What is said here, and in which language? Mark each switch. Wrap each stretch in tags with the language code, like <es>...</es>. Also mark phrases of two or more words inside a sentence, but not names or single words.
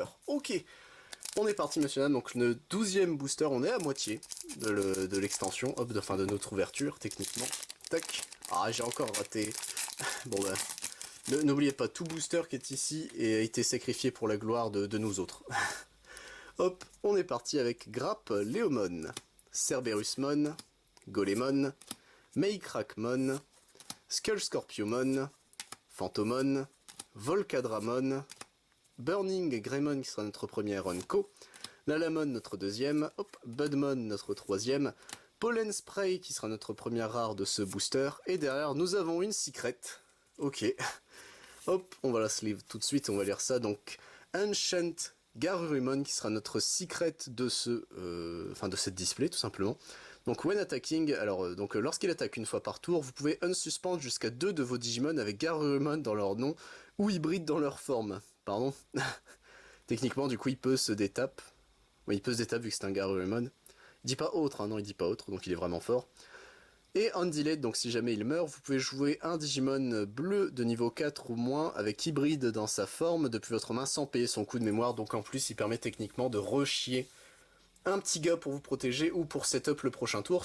<fr>Ok, on est parti monsieur dames, donc le 12e booster, on est à moitié de l'extension, hop, de notre ouverture techniquement. Tac, ah j'ai encore raté, bon bah... N'oubliez pas, tout booster qui est ici a été sacrifié pour la gloire de nous autres. Hop, on est parti avec Grapp Léomon, Cerberusmon, Golemon, Meikrakmon, Skullscorpiumon, Phantomon, Volcadramon, Burning Greymon qui sera notre première Unco, Lalamon notre deuxième, hop, Budmon notre troisième, Pollen Spray qui sera notre première rare de ce booster, et derrière nous avons une secret. Ok, hop, on va la sleeve tout de suite, on va lire ça, donc Ancient Garurumon qui sera notre secret de de cette display tout simplement.</fr> <en>Donc when attacking,</en> <fr>alors lorsqu'il attaque une fois par tour, vous pouvez unsuspendre jusqu'à 2 de vos Digimon avec Garurumon dans leur nom ou hybride dans leur forme. Pardon. Techniquement du coup il peut se détape. Oui, il peut se détape vu que c'est un Garurumon. Il dit pas autre, hein, non il dit pas autre, donc il est vraiment fort. Et Undelayed, donc si jamais il meurt, vous pouvez jouer un Digimon bleu de niveau 4 ou moins avec hybride dans sa forme depuis votre main sans payer son coût de mémoire, donc en plus il permet techniquement de rechier un petit gars pour vous protéger ou pour setup le prochain tour.</fr>